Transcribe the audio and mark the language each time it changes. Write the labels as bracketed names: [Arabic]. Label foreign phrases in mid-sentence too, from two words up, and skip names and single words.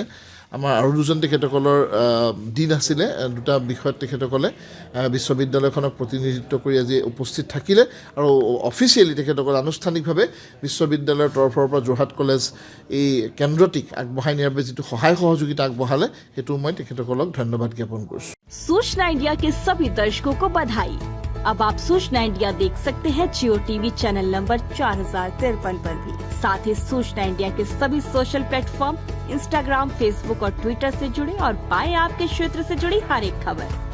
[Assamese] আমাৰ আৰু 2জন তেখেতসকলৰ দিন আছিলে, 2টা বিষয়ত তেখেতসকলে বিশ্ববিদ্যালয়খনক প্ৰতিনিধিত্ব কৰি আজি উপস্থিত থাকিলে আৰু অফিচিয়েলি তেখেতসকলে আনুষ্ঠানিকভাৱে বিশ্ববিদ্যালয়ৰ তৰফৰ পৰা যোৰহাট কলেজ এই কেন্দ্ৰটিক আগবঢ়াই নিয়াৰ বাবে যিটো সহায় সহযোগিতা আগবঢ়ালে সেইটো মই তেখেতসকলক ধন্যবাদ জ্ঞাপন কৰিছোঁ। [Hindi] सूचना इंडिया के सभी दर्शकों को बधाई। अब आप सूचना इंडिया देख सकते हैं जियो टीवी चैनल नंबर 4053 पर भी। साथ ही सूचना इंडिया के सभी सोशल प्लेटफॉर्म इंस्टाग्राम, फेसबुक और ट्विटर से जुड़े और पाएं आपके क्षेत्र से जुड़ी हर एक खबर।